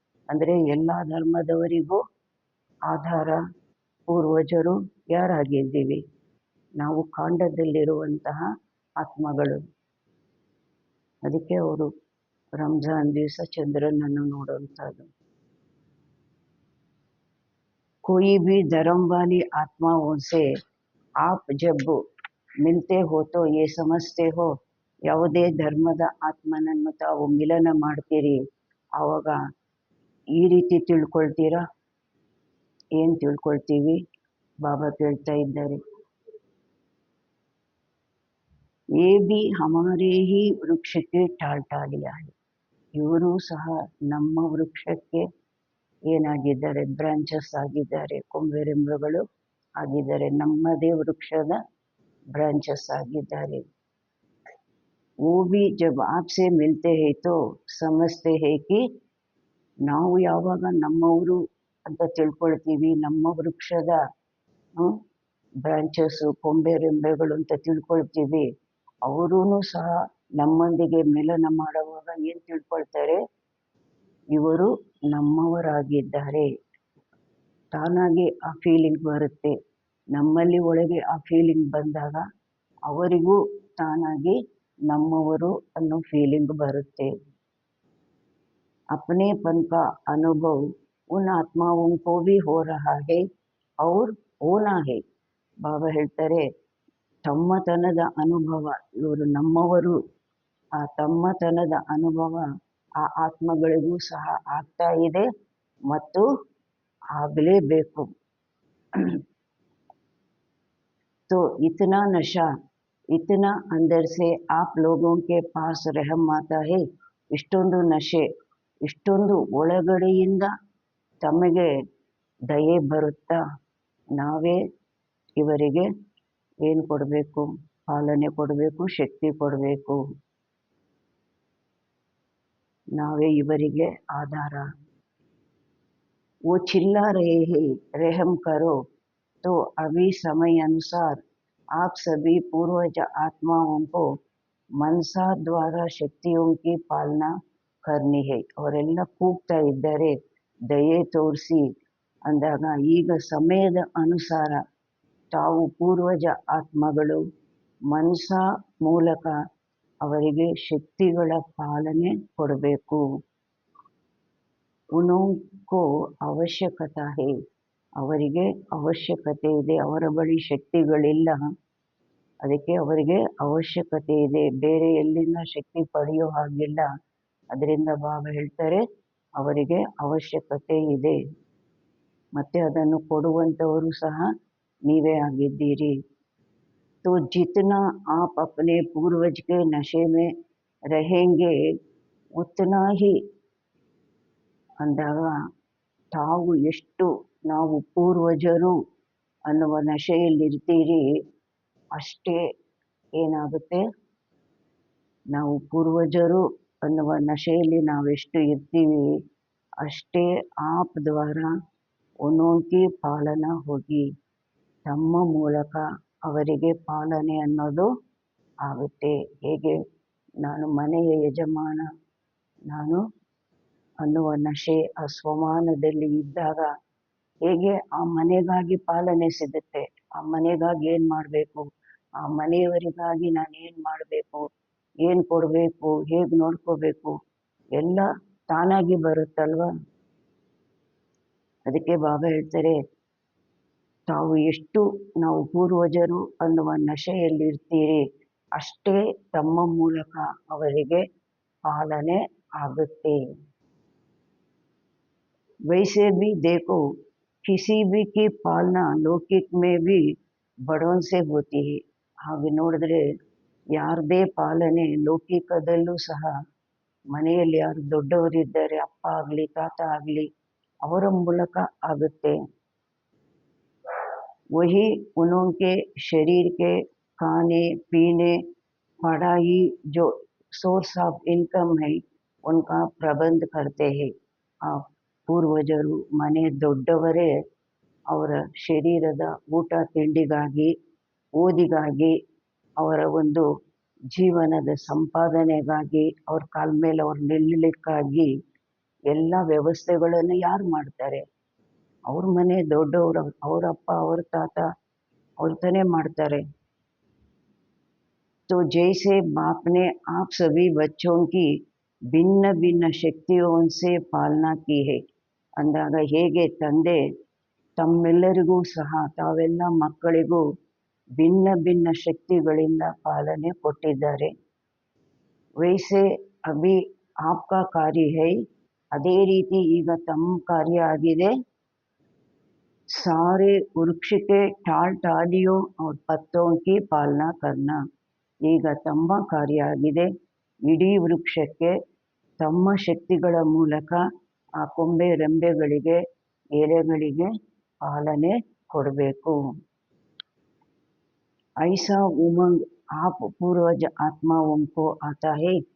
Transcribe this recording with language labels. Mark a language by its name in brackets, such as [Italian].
[Kannada] ಅಂದರೆ ಎಲ್ಲ ಧರ್ಮದವರಿಗೂ ಆಧಾರ ಪೂರ್ವಜರು ಯಾರಾಗಿದ್ದೀವಿ? ನಾವು ಕಾಂಡದಲ್ಲಿರುವಂತಹ ಆತ್ಮಗಳು. ಅದಕ್ಕೆ ಅವರು ರಂಜಾನ್ ದಿವಸ ಚಂದ್ರನನ್ನು ನೋಡುವಂಥದ್ದು. [Hindi] कोई भी धर्म वाली आत्माओं से आप जब मिलते हो तो ये समझते हो, [Kannada] ಯಾವುದೇ ಧರ್ಮದ ಆತ್ಮನನ್ನು ತಾವು ಮಿಲನ ಮಾಡ್ತೀರಿ ಆವಾಗ ಈ ರೀತಿ ತಿಳ್ಕೊಳ್ತೀರಾ. ಏನು ತಿಳ್ಕೊಳ್ತೀವಿ? ಬಾಬಾ ಕೇಳ್ತಾ ಇದ್ದಾರೆ, [Hindi] ಏ ಬಿ ಹಮಾರೇ ಹಿ [Kannada] ವೃಕ್ಷಕ್ಕೆ ಟಾಲ್ಟಾಲಿಯ. ಇವರು ಸಹ ನಮ್ಮ ವೃಕ್ಷಕ್ಕೆ ಏನಾಗಿದ್ದಾರೆ? ಬ್ರಾಂಚಸ್ ಆಗಿದ್ದಾರೆ, ಕೊಂಬೆರೆಂಬೆಗಳು ಆಗಿದ್ದಾರೆ, ನಮ್ಮದೇ ವೃಕ್ಷದ ಬ್ರಾಂಚಸ್ ಆಗಿದ್ದಾರೆ. [Hindi] वो भी जब आपसे मिलते हैं तो समझते हैं कि [Kannada] ನಾವು ಯಾವಾಗ ನಮ್ಮವರು ಅಂತ ತಿಳ್ಕೊಳ್ತೀವಿ, ನಮ್ಮ ವೃಕ್ಷದ ಬ್ರಾಂಚಸ್ಸು ಕೊಂಬೆರೆಂಬೆಗಳು ಅಂತ ತಿಳ್ಕೊಳ್ತೀವಿ, ಅವರೂ ಸಹ ನಮ್ಮೊಂದಿಗೆ ಮಿಲನ ಮಾಡುವಾಗ ಏನು ತಿಳ್ಕೊಳ್ತಾರೆ? ಇವರು ನಮ್ಮವರಾಗಿದ್ದಾರೆ. ತಾನಾಗಿ ಆ ಫೀಲಿಂಗ್ ಬರುತ್ತೆ. ನಮ್ಮಲ್ಲಿ ಒಳಗೆ ಆ ಫೀಲಿಂಗ್ ಬಂದಾಗ ಅವರಿಗೂ ತಾನಾಗಿ ನಮ್ಮವರು ಅನ್ನೋ ಫೀಲಿಂಗ್ ಬರುತ್ತೆ. [Hindi] अपनेपन का अनुभव उन आत्माओं को भी हो रहा है और होना है. [Kannada] ಬಾಬಾ ಹೇಳ್ತಾರೆ, ತಮ್ಮತನದ ಅನುಭವ, ಇವರು ನಮ್ಮವರು, ಆ ತಮ್ಮತನದ ಅನುಭವ ಆ ಆತ್ಮಗಳಿಗೂ ಸಹ ಆಗ್ತಾ ಇದೆ ಮತ್ತು ಆಗಲೇಬೇಕು. [Hindi] तो इतना नशा, इतना अंदर से आप लोगों के पास रहम आता है. [Kannada] ಇಷ್ಟೊಂದು ನಶೆ, ಇಷ್ಟೊಂದು ಒಳಗಡೆಯಿಂದ ತಮಗೆ ದಯೆ ಬರುತ್ತಾ, ನಾವೇ ಇವರಿಗೆ ಏನು ಕೊಡಬೇಕು? ಪಾಲನೆ ಕೊಡಬೇಕು, ಶಕ್ತಿ ಕೊಡಬೇಕು. ನಾವೇ ಇವರಿಗೆ ಆಧಾರ. [Hindi] वो चिल्ला रहे हैं रहम करो, तो अभी समय अनुसार आप सभी पूर्वज आत्माओं को मनसा द्वारा शक्तियों की पालना करनी है. [Kannada] ಅವರೆಲ್ಲ ಕೂಗ್ತಾ ಇದ್ದಾರೆ ದಯೆ ತೋರಿಸಿ ಅಂದಾಗ, ಈಗ ಸಮಯದ ಅನುಸಾರ ತಾವು ಪೂರ್ವಜ ಆತ್ಮಗಳು ಮನಸ ಮೂಲಕ ಅವರಿಗೆ ಶಕ್ತಿಗಳ ಪಾಲನೆ ಕೊಡಬೇಕು. [Hindi] ಉನೋಂಕೋ ಅವಶ್ಯಕತೆ ಹೇ, [Kannada] ಅವರಿಗೆ ಅವಶ್ಯಕತೆ ಇದೆ, ಅವರ ಬಳಿ ಶಕ್ತಿಗಳಿಲ್ಲ, ಅದಕ್ಕೆ ಅವರಿಗೆ ಅವಶ್ಯಕತೆ ಇದೆ, ಬೇರೆ ಎಲ್ಲಿಂದ ಶಕ್ತಿ ಪಡೆಯೋ ಹಾಗಿಲ್ಲ. ಅದರಿಂದ ಬಾಬಾ ಹೇಳ್ತಾರೆ ಅವರಿಗೆ ಅವಶ್ಯಕತೆ ಇದೆ, ಮತ್ತೆ ಅದನ್ನು ಕೊಡುವಂಥವರು ಸಹ ನೀವೇ ಆಗಿದ್ದೀರಿ. [Hindi] तो जितना आप अपने पूर्वज के नशे में रहेंगे उतना ही [Kannada] ಅಂದಾಗ ತಾವು ಎಷ್ಟು ನಾವು ಪೂರ್ವಜರು ಅನ್ನುವ ನಶೆಯಲ್ಲಿರ್ತೀರಿ ಅಷ್ಟೇ ಏನಾಗುತ್ತೆ? ನಾವು ಪೂರ್ವಜರು ಅನ್ನುವ ನಶೆಯಲ್ಲಿ ನಾವೆಷ್ಟು ಇರ್ತೀವಿ ಅಷ್ಟೇ [Hindi] ಆಪ್ ದ್ವಾರ ಉನ್ನೋಂಕಿ ಪಾಲನ ಹೋಗಿ, [Kannada] ತಮ್ಮ ಮೂಲಕ ಅವರಿಗೆ ಪಾಲನೆ ಅನ್ನೋದು ಆಗುತ್ತೆ. ಹೇಗೆ ನಾನು ಮನೆಯ ಯಜಮಾನ ನಾನು ಅನ್ನುವ ನಶೆ ಆ ಸ್ವಮಾನದಲ್ಲಿ ಇದ್ದಾಗ ಹೇಗೆ ಆ ಮನೆಗಾಗಿ ಪಾಲನೆ ಸಿಗುತ್ತೆ, ಆ ಮನೆಗಾಗಿ ಏನು ಮಾಡಬೇಕು, ಆ ಮನೆಯವರಿಗಾಗಿ ನಾನು ಏನು ಮಾಡಬೇಕು, ಏನು ಕೊಡಬೇಕು, ಹೇಗೆ ನೋಡ್ಕೋಬೇಕು, ಎಲ್ಲ ತಾನಾಗಿ ಬರುತ್ತಲ್ವ. ಅದಕ್ಕೆ ಬಾಬಾ ಹೇಳ್ತಾರೆ, ತಾವು ಎಷ್ಟು ನಾವು ಪೂರ್ವಜರು ಅನ್ನುವ ನಶೆಯಲ್ಲಿರ್ತೀರಿ ಅಷ್ಟೇ ತಮ್ಮ ಮೂಲಕ ಅವರಿಗೆ ಪಾಲನೆ ಆಗುತ್ತೆ. [Hindi] वैसे भी देखो किसी भी की पालना लौकिक में भी बड़ों से होती है. [Kannada] ಹಾಗೆ ನೋಡಿದ್ರೆ ಯಾರದೇ ಪಾಲನೆ ಲೌಕಿಕದಲ್ಲೂ ಸಹ ಮನೆಯಲ್ಲಿ ಯಾರು ದೊಡ್ಡವರಿದ್ದಾರೆ, ಅಪ್ಪ ಆಗಲಿ ತಾತ ಆಗಲಿ, ಅವರ ಮೂಲಕ ಆಗುತ್ತೆ. [Hindi] वही उनके शरीर के खाने पीने पढ़ाई जो [English] source of income [Hindi] है उनका प्रबंध करते हैं. [Kannada] ಆ ಪೂರ್ವಜರು ಮನೆ ದೊಡ್ಡವರೇ ಅವರ ಶರೀರದ ಊಟ ತಿಂಡಿಗಾಗಿ, ಓದಿಗಾಗಿ, ಅವರ ಒಂದು ಜೀವನದ ಸಂಪಾದನೆಗಾಗಿ, ಅವ್ರ ಕಾಲ ಮೇಲೆ ಅವ್ರು ನಿಲ್ಲಲಿಕ್ಕಾಗಿ ಎಲ್ಲ ವ್ಯವಸ್ಥೆಗಳನ್ನು ಯಾರು ಮಾಡ್ತಾರೆ? ಅವ್ರ ಮನೆ ದೊಡ್ಡವರು, ಅವ್ರ ಅಪ್ಪ ಅವ್ರ ತಾತ ಅವ್ರು ತಾನೇ ಮಾಡ್ತಾರೆ. [Hindi] तो जैसे बाप ने आप सभी बच्चों की भिन्न भिन्न शक्तियों से पालना की है [Kannada] ಅಂದಾಗ ಹೇಗೆ ತಂದೆ ತಮ್ಮೆಲ್ಲರಿಗೂ ಸಹ ತಾವೆಲ್ಲ ಮಕ್ಕಳಿಗೂ ಭಿನ್ನ ಭಿನ್ನ ಶಕ್ತಿಗಳಿಂದ ಪಾಲನೆ ಕೊಟ್ಟಿದ್ದಾರೆ. [Hindi] ವೈಸೆ ಅಭಿ ಆಪ್ಕಾ ಕಾರ್ಯ ಹೈ, [Kannada] ಅದೇ ರೀತಿ ಈಗ ತಮ್ಮ ಕಾರ್ಯ ಆಗಿದೆ. [Hindi] सारे वृक्ष के टाल टालियों और पत्तों की पालना करना. [Kannada] ಈಗ ತಮ್ಮ ಕಾರ್ಯ ಆಗಿದೆ ಇಡೀ ವೃಕ್ಷಕ್ಕೆ ತಮ್ಮ ಶಕ್ತಿಗಳ ಮೂಲಕ ಆ ಕೊಂಬೆ ರೆಂಬೆಗಳಿಗೆ ಎಲೆಗಳಿಗೆ ಪಾಲನೆ ಕೊಡಬೇಕು. [Hindi] ಐಸಾ ಉಮಂಗ್ ಆಪ್ ಪೂರ್ವಜ ಆತ್ಮಾओं को आता है.